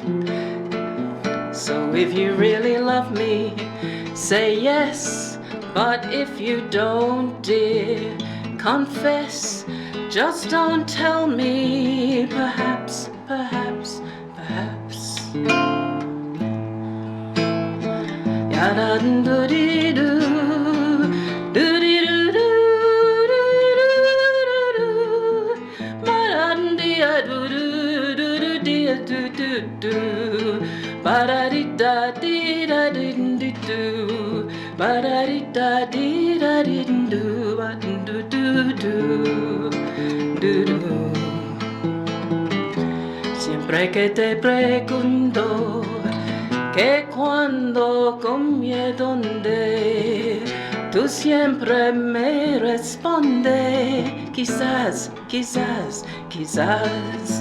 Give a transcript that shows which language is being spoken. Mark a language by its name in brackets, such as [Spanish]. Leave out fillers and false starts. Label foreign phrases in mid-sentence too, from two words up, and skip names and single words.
[English] So if you really love me, say yes. But if you don't, dear, confess. Just don't tell me perhaps, perhaps, perhaps. Ya-da-doo-dee-doo, doo-dee-doo-doo-doo-doo-doo-doo, ba-da-dee-doo-doo-doo-doo-doo-doo, ba-da-dee-da-dee-da-dee-doo, ba-da-dee-da-dee-da-dee-doo, ba-doo-doo-doo. [Spanish] Siempre que te pregunto que cuando, cómo y dónde, tú siempre me respondes quizás, quizás, quizás.